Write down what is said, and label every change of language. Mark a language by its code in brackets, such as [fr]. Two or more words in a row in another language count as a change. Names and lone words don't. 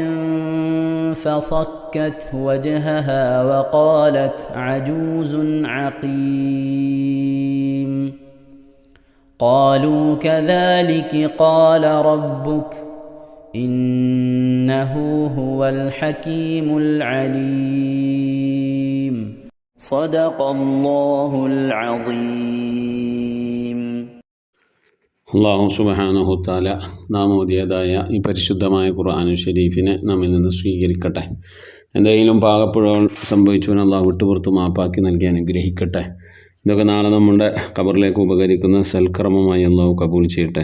[ar] فصكت وجهها وقالت عجوز عقيم قالوا كذلك قال ربك إنه هو الحكيم العليم صدق الله العظيم. الله سبحانه تعالى [ml] നാം ഓതിയതായ ഈ പരിശുദ്ധമായ ഖുർആനുൽ ശരീഫിനെ നമ്മിൽ നിന്ന് സ്വീകരിക്കട്ടെ. എന്തെങ്കിലും പാകപ്പിഴകൾ സംഭവിച്ചവൻ അള്ളാഹു വിട്ടുപുറത്ത് മാപ്പാക്കി നൽകി അനുഗ്രഹിക്കട്ടെ. ഇതൊക്കെ നാളെ നമ്മുടെ ഖബറിലേക്ക് ഉപകരിക്കുന്ന സൽക്കർമ്മമായി അള്ളാഹു കബൂൽ ചെയ്യട്ടെ.